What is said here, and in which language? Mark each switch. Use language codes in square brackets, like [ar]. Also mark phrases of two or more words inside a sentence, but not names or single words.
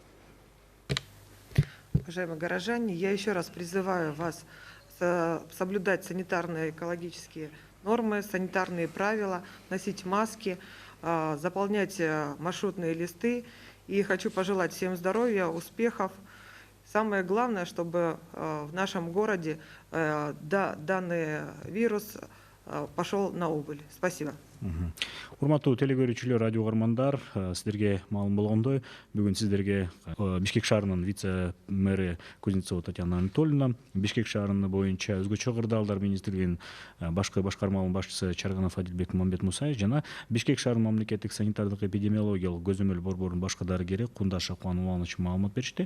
[ru] Уважаемые горожане, я еще раз призываю вас соблюдать санитарные экологические нормы, санитарные правила, носить маски, заполнять маршрутные листы. И хочу пожелать всем здоровья, успехов. Самое главное, чтобы в нашем городе данный вирус пошел на убыль. Спасибо. [ky] Урматтуу телегөрүүчүлөр, радио угармандар, сиздерге маалым болгондой бүгүн сиздерге Бишкек шаарынын вице мэри Кузнецова Татьяна Анатольевна, Бишкек шаарыны боюнча өзгөчө кырдаалдар министрлигинин башкы башкармалык башчысы Чарганов Адильбек Мамбет Мусаевич жана Бишкек шаарынын мамлекеттик санитардык эпидемиологиялык көзөмөл борборунун башкы дарыгери Кундашев Хуан Уланович маалымат беришти.